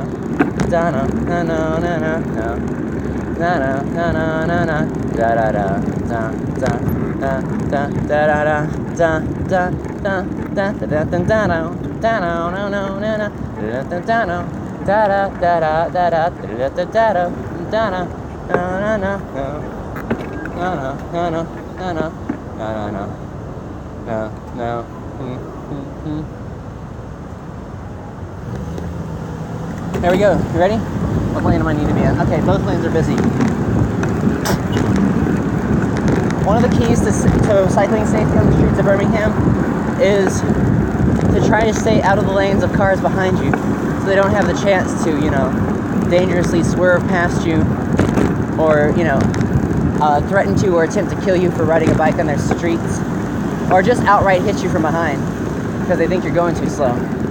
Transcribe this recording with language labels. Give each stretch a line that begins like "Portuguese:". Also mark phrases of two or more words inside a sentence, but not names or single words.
English: Da na na na na na na na na na na na da da da da da da da da da da da da da da da da da no no no no no da da da no da da da da da da da da da da na na na na no no no no no no no. There we go. You ready? What lane am I need to be in? Okay, both lanes are busy. One of the keys to cycling safety on the streets of Birmingham is to try to stay out of the lanes of cars behind you so they don't have the chance to, dangerously swerve past you or, threaten to or attempt to kill you for riding a bike on their streets or just outright hit you from behind because they think you're going too slow.